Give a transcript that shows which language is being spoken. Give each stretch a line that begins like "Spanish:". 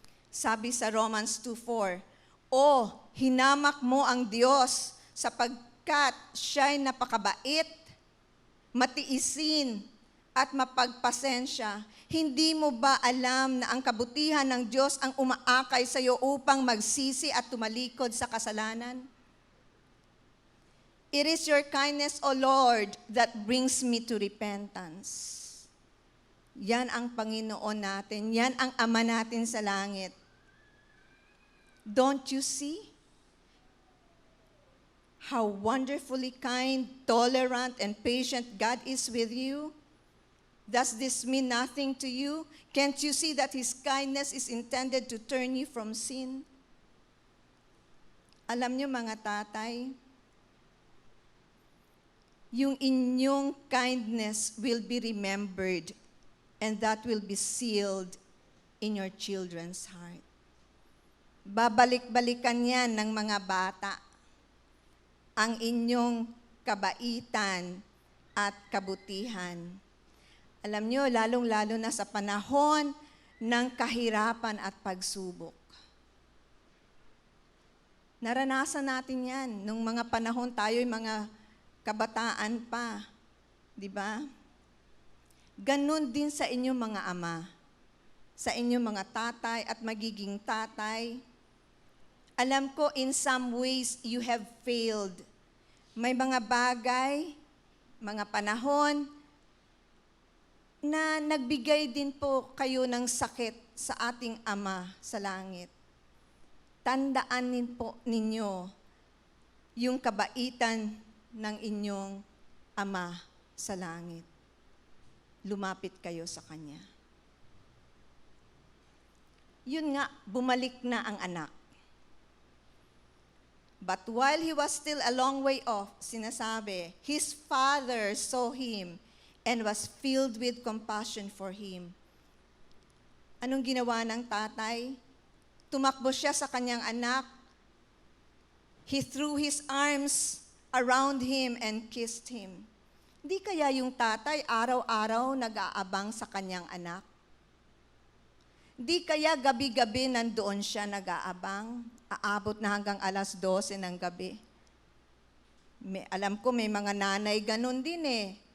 Filipino: Sabi sa Romans 2:4, "O, hinamak mo ang Diyos sapagkat siya'y napakabait, matiisin, at mapagpasensya. Hindi mo ba alam na ang kabutihan ng Diyos ang umaakay sa iyo upang magsisi at tumalikod sa kasalanan?
English: It is your kindness, O Lord, that brings me to repentance."
Filipino: Yan ang Panginoon natin. Yan ang Ama natin sa langit.
English: Don't you see? how wonderfully kind, tolerant, and patient God is with you? Does this mean nothing to you? Can't you see that His kindness is intended to turn you from sin?
Filipino: Alam niyo mga tatay, yung inyong
English: kindness will be remembered and that will be sealed in your children's heart.
Filipino: Babalik-balikan yan ng mga bata ang inyong kabaitan at kabutihan. Alam nyo, lalong-lalo na sa panahon ng kahirapan at pagsubok. Naranasan natin yan nung mga panahon tayo'y mga kabataan pa. Di ba? Ganon din sa inyong mga ama, sa inyong mga tatay at magiging tatay. Alam ko,
English: in some ways, you have failed.
Filipino: May mga bagay, mga panahon, na nagbigay din po kayo ng sakit sa ating Ama sa langit. Tandaanin po ninyo yung kabaitan ng inyong Ama sa langit. Lumapit kayo sa Kanya. Yun nga, bumalik na ang anak.
English: But while he was still a long way off,
Filipino: sinasabi,
English: his father saw him and was filled with compassion for him.
Filipino: Anong ginawa ng tatay? Tumakbo siya sa kanyang anak.
English: He threw his arms around him and kissed him.
Filipino: Di kaya yung tatay araw-araw nag-aabang sa kanyang anak? Di kaya gabi-gabi nandoon siya nag-aabang? Aabot na hanggang 12:00 ng gabi. Alam ko may mga nanay ganun din eh.